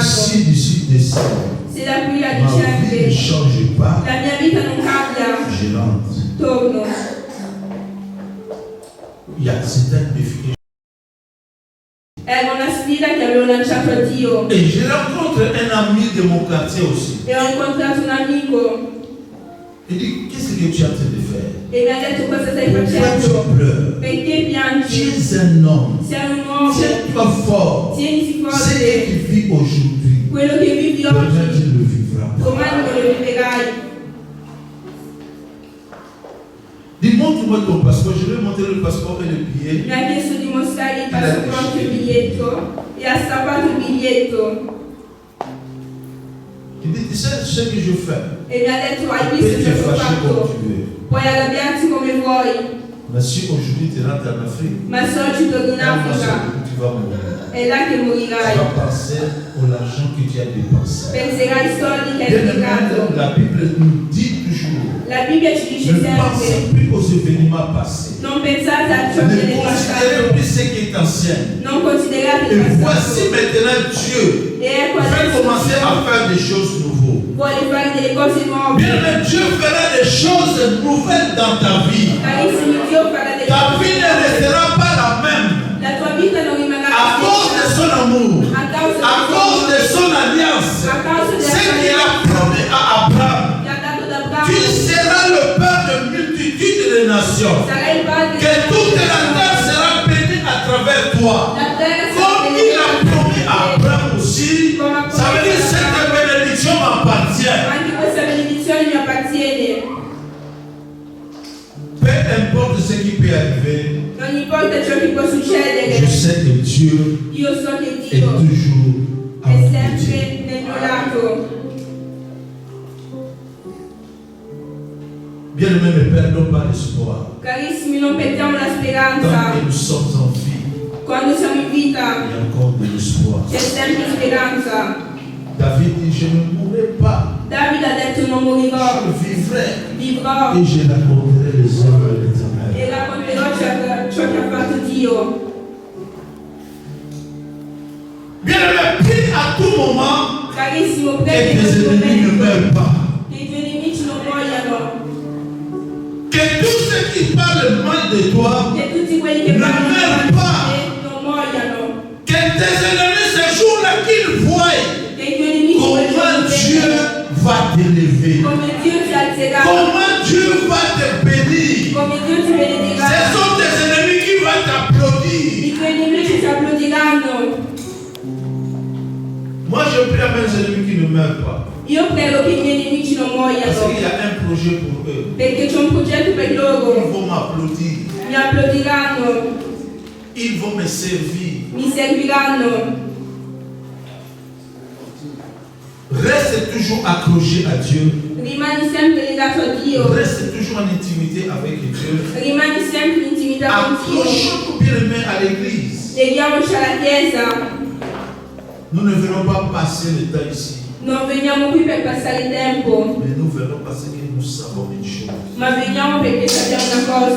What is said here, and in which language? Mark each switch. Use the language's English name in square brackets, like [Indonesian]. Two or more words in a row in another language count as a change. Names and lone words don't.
[French] Si d'ici décembre, [Italian] Se da qui a [French] ma vie ne [Italian] dicembre [French] change pas, [Italian] la mia vita non cambia, [French] je rentre. [Italian] torno. [French] C'est un défi. [Italian] Era una sfida che avevo lanciato a Dio [French] Et je rencontre un ami de mon quartier aussi. [Italian] e ho incontrato un amico [French] Il dit, qu'est-ce que tu es en train de faire? [Italian] e mi ha detto cosa stai [French] Pourquoi [Italian] facendo? [French] tu pleures? [Italian] Perché [French] Tu [Italian] piangi? [French] es un homme. [Italian] Sei un uomo, [French] Tiens-toi fort. [Italian] tieniti [French] Ce [Italian] forte. [French] que tu vis aujourd'hui, [Italian] Quello che vivi [French] demain [Italian] oggi, [French] tu le vivras. [Italian] domani non lo viverai. [French] Dis, montre-moi ton passeport. Je vais montrer le passeport et le billet. [Italian] Mi ha chiesto di mostrare il passaporto e il biglietto e ha stampato il biglietto [French] Il dit, tu sais ce que je fais? [Italian] e mi ha detto hai [French] Tu [Italian] visto [French] peux te [Italian] cosa ho [French] fâcher comme [Italian] fatto? [French] tu veux. [Italian] Puoi arrabbiarti come vuoi, [French] Mais si aujourd'hui tu rentres en Afrique, [Italian] ma se oggi torni in [French] un mois [Italian] Africa [French] après, tu vas mourir. [Italian] è là che [French] Tu [Italian] morirai. [French] vas penser à l'argent que tu as dépensé. [Italian] Penserai ai soldi che hai [French] Bien [Italian] impiegato. [French] la Bible nous dit toujours, [Italian] La Bibbia ci dice [French] ne pensez [Italian] sempre [French] plus aux événements passés. [Italian] non pensate a ciò che [French] Ne [Italian] è [French] considérez [Italian] passato, [French] plus ce qui est ancien. [Italian] non considerate [French] Et [Italian] il [French] voici [Italian] passato. [French] maintenant Dieu [Italian] E ecco [French] veut [Italian] adesso [French] commencer à [Italian] Dio [French] faire des choses nouvelles. [Italian] vuole fare delle cose nuove. [French] Bien aimé, Dieu fera des choses nouvelles dans ta vie. [Italian] Carissimi, Dio farà delle [French] Ta [Italian] cose [French] vie ne [Italian] nuove. [French] restera pas la même [Italian] La tua vita non rimarrà [French] à cause de son amour, [Italian] a causa [French] à cause de son alliance. [Italian] a causa [French] Ce [Italian] della [French] qu'il a promis à Abraham. [Italian] che ha dato ad [French] Tu [Italian] Abramo. [French] seras le père de multitudes de nations. [Italian] Sarai il padre [French] Que toute la terre sera bénie à travers toi. [Italian] La terra sarà [French] Comme il a promis à Abraham aussi, ça veut dire que cette bénédiction m'appartient. [Italian] Anche questa benedizione mi appartiene. [French] Peu importe ce qui peut arriver, [Italian] Non importa ciò che può [French] je [Italian] succedere, [French] sais que Dieu [Italian] io so che [French] est [Italian] Dio [French] toujours à [Italian] è [French] mon côté. [Italian] sempre nel mio lato. [French] Bien aimé, ne perdons pas l'espoir. [Italian] Carissimi, non perdiamo la [French] Tant [Italian] speranza. [French] que nous sommes en vie, [Italian] Quando siamo in [French] il [Italian] vita [French] y a encore de l'espoir. [Italian] c'è sempre speranza. [French] David dit, je ne mourrai pas, [Italian] Davide ha detto non morirò, [French] je vivrai [Italian] vivrò [French] et je raconterai les œuvres de l'Éternel. [Italian] e racconterò ciò che ha fatto Dio. [French] Bien-aimé, prie à tout moment [Italian] Carissimo, [French] que [Italian] prega in [French] tes [Italian] questo [French] ennemis ne [Italian] momento [French] meurent pas. [Italian] che i tuoi nemici non muoiano, [French] Que tous ceux qui parlent mal de toi [Italian] che tutti quelli che [French] ne [Italian] parlano [French] meurent [Italian] male [French] pas. [Italian] di te non muoiano, [French] Que tes ennemis ce jour-là qu'ils voient [Italian] che i tuoi nemici [French] comment [Italian] vogliono [French] Dieu [Italian] vedere [French] va t'élever, [Italian] come Dio ti alzerà, [French] comment Dieu va te bénir. [Italian] come Dio ti benedirà. [French] Ce sont tes ennemis qui vont t'applaudir. [Italian] I tuoi nemici ti applaudiranno. [French] Moi, je prie à mes ennemis qui ne meurent pas. [Italian] Io prego che i miei nemici non [French] Parce qu'il [Italian] muoiano, [French] y a un projet pour eux. [Italian] perché c'è un progetto per [French] Ils [Italian] loro. [French] vont m'applaudir. [Italian] Mi applaudiranno, [French] Ils vont me servir. [Italian] mi serviranno. [French] Reste toujours accroché à Dieu. [Italian] Rimani sempre legato a Dio, [French] Reste toujours en intimité avec Dieu. [Italian] rimani sempre in intimità con Dio. [French] Accrochons-nous bien aimés à l'église. [Italian] Leghiamoci alla Chiesa, [French] Nous ne venons pas passer le temps ici. [Italian] non veniamo qui per passare il tempo, [French] Mais nous venons parce que nous savons une chose. [Italian] ma veniamo perché sappiamo una [French] Il [Italian] cosa,